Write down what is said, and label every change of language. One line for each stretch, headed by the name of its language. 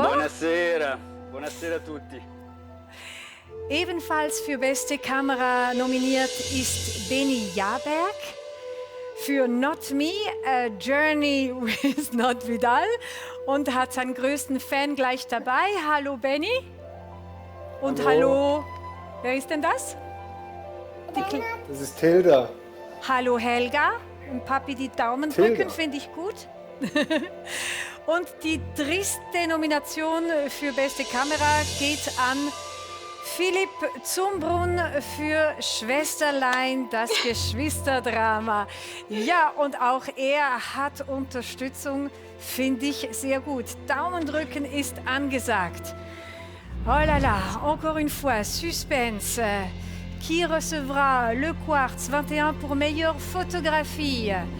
Italian: Buonasera, buonasera a tutti.
German: Ebenfalls für beste Kamera nominiert ist Benny Jaberg für Not Me, A Journey with Not Vidal und hat seinen größten Fan gleich dabei. Hallo Benny. Und hallo, wer ist denn das? Das ist Tilda. Hallo Helga. Und Papi die Daumen Tilda. drücken, finde ich gut. Und die dritte Nomination für beste Kamera geht an Philipp Zumbrunn für Schwesterlein, das Geschwisterdrama. Ja, und auch er hat Unterstützung, finde ich sehr gut. Daumen drücken ist angesagt.
French: Oh là là, encore une fois, suspense. Qui recevra le Quartz 21 pour meilleure photographie?